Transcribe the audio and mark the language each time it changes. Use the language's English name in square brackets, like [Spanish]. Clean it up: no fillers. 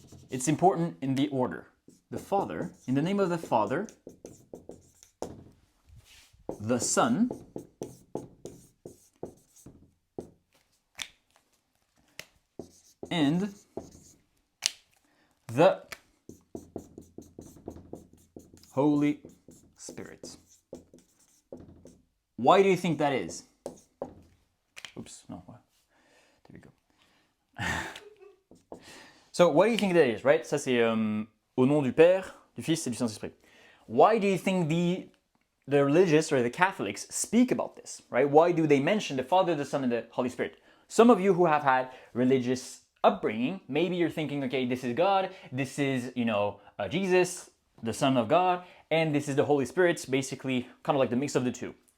[English] It's important in the order. The Father, in the name of the Father, the Son, and the Holy Spirit. Why do you think that is? Oops, no. There we go. So, what do you think that is, right? [French] Ça c'est au nom du Père, du Fils et du Saint-Esprit. [English] Why do you think the religious or the Catholics speak about this, right? Why do they mention the Father, the Son, and the Holy Spirit? Some of you who have had religious upbringing, maybe you're thinking, okay, this is God, this is, Jesus, the Son of God, and this is the Holy Spirit, basically kind of like the mix of the two.